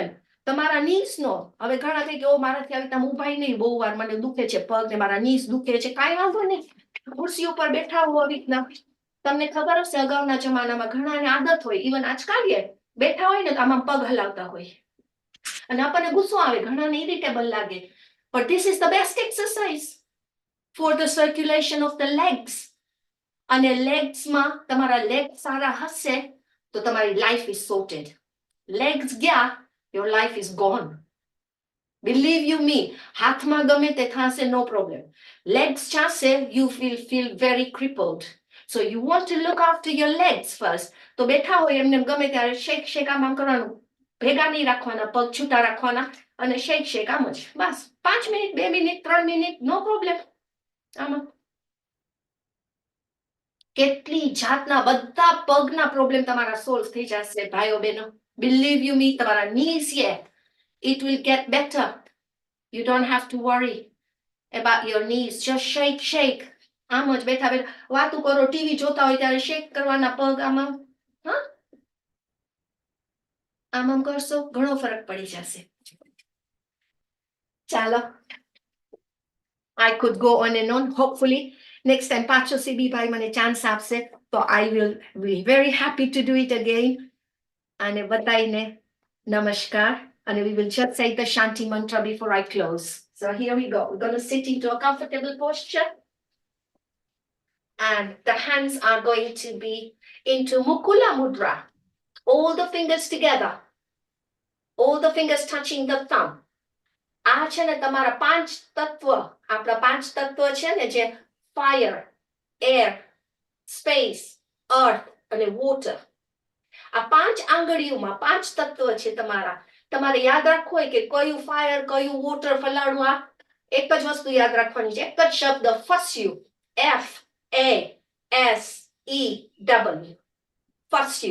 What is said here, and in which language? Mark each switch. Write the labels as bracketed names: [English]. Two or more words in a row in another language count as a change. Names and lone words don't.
[Gujarati] તમારા નીસ નો, હવે ઘણા થઈ કે મારાથી આવી રીતના ઊભાઈ નહીં, બહુ વાર મને દુખે છે પગ ને મારા નીસ દુખે છે, કાંઈ વાંધો નહીં, ખુરશી ઉપર બેઠા હો આવી રીતના. તમને ખબર હશે અગાઉના જમાનામાં ઘણાને આદત હોય, ઇવન આજકાલ બેઠા હોય ને તો આમાં પગ હલાવતા હોય અને આપણને ગુસ્સો આવે, ઘણાને ઇરિટેબલ લાગે, [English] but this is the best exercise for the circulation of the legs. [Gujarati] અને લેગ્સમાં તમારા લેગ સારા હશે તો તમારી [English] life is sorted. લેગ્સ ગયા, your life is gone. believe you me, [Gujarati] હાથમાં ગમે તે થશે, [English] no problem. લેગ્સ ચાસે, you feel very crippled. so you want to look after your legs first. [Gujarati] તો બેઠા હોય એમને ગમે ત્યારે શેક આમ કરવાનું, ભેગા નહીં રાખવાના, પગ છૂટા રાખવાના અને શેક આમ જ, બસ 5 મિનિટ, 2 મિનિટ, 3 મિનિટ, [English] no problem. [Gujarati] આમાં કેટલી જાતના બધા પગના પ્રોબ્લેમ તમારા સોલ્વ થઈ જશે ભાઈઓ બહેનો. [English] believe you me, [Gujarati] તમારા નીસ [English] it will get better. You don't have to worry about your knees. Just shake. [Gujarati] આમ જ બેઠા બેઠા વાતું કરો, ટીવી જોતા હોય ત્યારે શેક કરવાના પગ, આમાં હા આમ કરશો, ઘણો ફરક પડી જશે. ચાલો, [English] I could go on and on. Hopefully next time [Gujarati] પાછો સીબી ભાઈ મને ચાન્સ આપશે તો [English] I will be very happy to do it again. [Gujarati] અને બધાને નમસ્કાર. [English] And we will just say the Shanti mantra before I close. So here we go. We're going to sit into a comfortable posture. And the hands are going to be into Mukula Mudra. All the fingers together. All the fingers touching the thumb. [Gujarati] આ છે ને તમારા 5 તત્વ, આપણા 5 તત્વ છે ને, જે [English] fire, air, space, earth [Gujarati] અને વોટર. આ 5 આંગળીઓમાં 5 તત્વ છે તમારા. તમારે યાદ રાખવું હોય કે કયું ફાયર, કયું વોટર, ફલાણું, આ એક જ વસ્તુ યાદ રાખવાની છે, એક જ શબ્દ, ફસ્યુ, FASEW, ફસ્યુ.